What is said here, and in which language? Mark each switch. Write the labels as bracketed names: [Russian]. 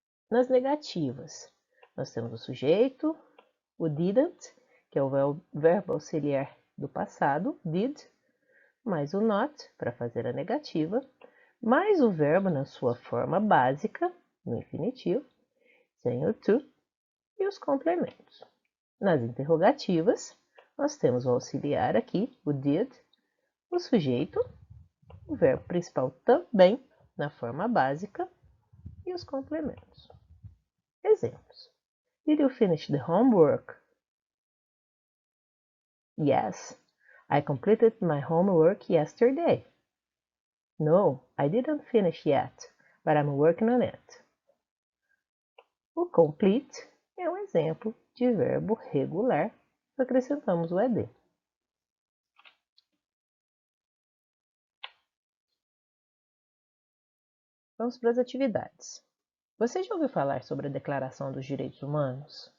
[Portuguese] Nas negativas, nós temos o sujeito, o didn't, que é o verbo auxiliar do passado, did, mais o not, para fazer a negativa, mais o verbo na sua forma básica, no infinitivo, sem o to, e os complementos. Nas interrogativas, nós temos o auxiliar aqui, o did, o sujeito, o verbo principal também na forma básica e os complementos. Exemplos. [English] Did you finish the homework? Yes, I completed my homework yesterday. No, I didn't finish yet, but I'm working on it. [Portuguese] O complete é um exemplo de verbo regular, acrescentamos o ed. Vamos para as atividades. Você já ouviu falar sobre a Declaração dos Direitos Humanos?